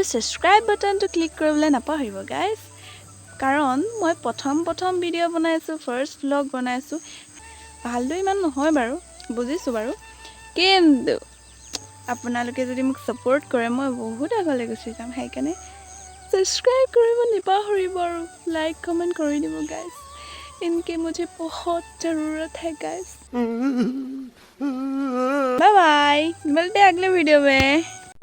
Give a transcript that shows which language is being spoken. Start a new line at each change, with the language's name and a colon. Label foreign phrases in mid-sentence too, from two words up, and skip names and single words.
Assamese: ছাবস্ক্ৰাইব বাটনটো ক্লিক কৰিবলৈ নাপাহৰিব গাইজ কাৰণ মই প্ৰথম ভিডিঅ' বনাইছোঁ
English: first blog
Assamese: বনাইছোঁ ভালটো ইমান নহয় বাৰু বুজিছোঁ বাৰু কিন্তু আপোনালোকে যদি মোক ছাপোৰ্ট কৰে মই বহুত আগলৈ গুচি যাম সেইকাৰণে ছাবস্ক্ৰাইব কৰিব নাপাহৰিব আৰু লাইক
Hindi: कमेंट कर
Assamese: দিব
Hindi: गाइस इनके मुझे बहुत ज़रूरत है गाइस बाय बाय मिलते हैं अगले वीडियो में।